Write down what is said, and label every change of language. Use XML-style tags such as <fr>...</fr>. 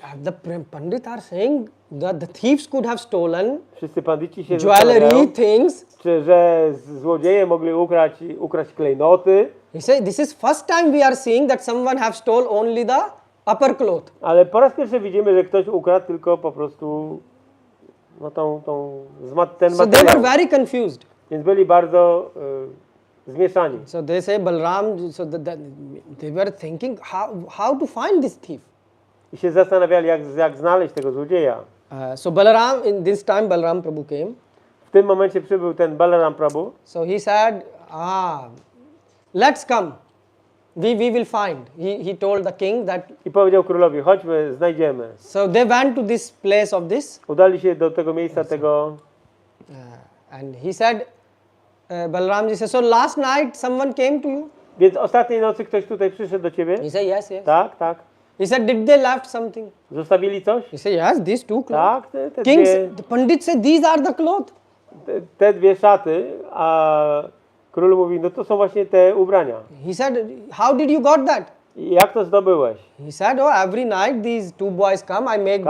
<en>And the Pandit are saying that the thieves could have stolen</en> <pl>Wszyscy bandyci się</pl> <en>jewelry</en> <pl>zastanawiają,</pl> <en>things.</en> <pl>że złodzieje mogli ukraść klejnoty,</pl> <en>He said, this is first time we are seeing that someone have stole only the upper cloth.</en> <pl>ale po raz pierwszy widzimy, że ktoś ukradł tylko po prostu no ten</pl> <en>So they were</en> <pl>materiał.</pl> <en>very confused.</en> <pl>Więc byli bardzo zmieszani.</pl> <en>So they say Balaram, so they were thinking how to find this thief.</en> <pl>I się zastanawiali, jak znaleźć tego złodzieja.</pl> <en>So Balaram, in this time Balaram Prabhu came.</en> <pl>W tym momencie przybył ten Balaram Prabhu.</pl> <en>So he said, let's come. We will find. He told the king that.</en> <pl>I powiedział królowi, chodźmy, znajdziemy.</pl> <en>So they went to this place of this.</en> <pl>Udali się do tego miejsca tego.</pl> <en>And he said, Balaramji said, so last night someone came to you?</en> <pl>Więc ostatniej nocy ktoś tutaj przyszedł do ciebie?</pl> <en>He said, yes.</en> <pl>Tak.</pl> <en>He said, did they left something?</en> <pl>Zostawili coś?</pl> <en>He said, yes, these two clothes.</en> <pl>Tak,</pl> <en>The Pandit said, these are the clothes.</en> <pl>te dwie szaty, a król mówi, no to są właśnie te ubrania.</pl> <en>He said, how did you got that?</en> <pl>I jak to zdobyłeś?</pl> <en>He said, every night these two boys come, I make the</en>